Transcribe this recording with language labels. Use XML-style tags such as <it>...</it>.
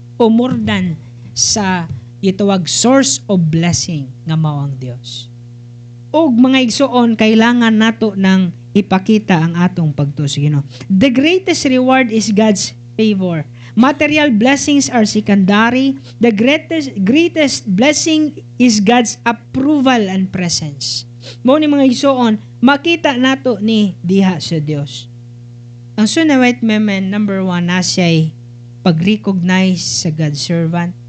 <ceb>O more than sa itawag</ceb> <en>source of blessing</en> <ceb>nga mao ang Dios. Og mga igsoon, kailangan nato ng ipakita ang atong pagtuo sa Ginoo.</ceb> <en>The greatest reward is God's favor. Material blessings are secondary. The greatest blessing is God's approval and presence.</en> <ceb>Mao ni mga igsoon, makita nato ni diha sa Dios. Ang Sunamite Women, number 1, na siya'y pag-recognize sa God's servant.</ceb>